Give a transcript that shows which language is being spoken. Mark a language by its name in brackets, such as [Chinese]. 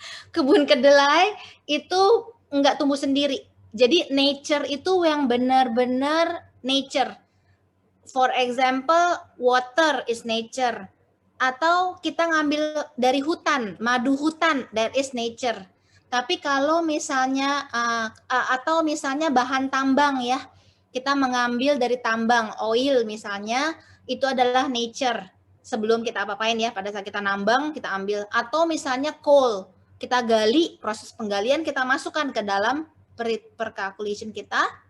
[Indonesian] Kebun kedelai itu enggak tumbuh sendiri. Jadi nature itu yang benar-benar nature. [English] For example, water is nature. [Indonesian] Atau kita ngambil dari hutan, madu hutan, [English] that is nature. [Indonesian] Tapi kalau misalnya atau misalnya bahan tambang ya, kita mengambil dari tambang, oil misalnya, itu adalah nature. Sebelum kita apa-apain ya, pada saat kita nambang, kita ambil. Atau misalnya coal, kita gali, proses penggalian kita masukkan ke dalam per calculation kita.